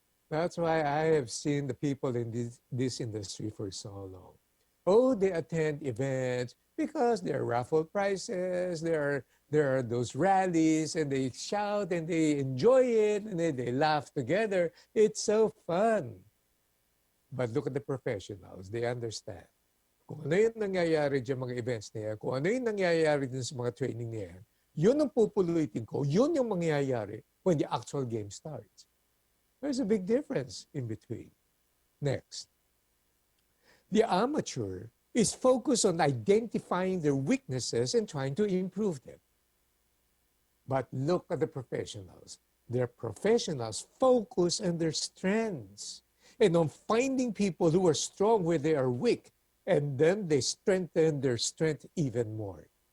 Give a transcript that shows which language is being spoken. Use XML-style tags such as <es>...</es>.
<en>That's why I have seen the people in this industry for so long. Oh, they attend events because there are raffle prizes, there are those rallies, and they shout and they enjoy it, and they laugh together. It's so fun. But look at the professionals. They understand.</en> <tl>Kung ano yung nangyayari dyan mga events niya, kung ano yung nangyayari din sa mga training niya, yun ang pupulutin ko, yun yung mangyayari</tl> <en>when the actual game starts. There's a big difference in between. Next. The amateur is focused on identifying their weaknesses and trying to improve them. But look at the professionals. Their professionals focus on their strengths and on finding people who are strong where they are weak, and then they strengthen their strength even more.</en>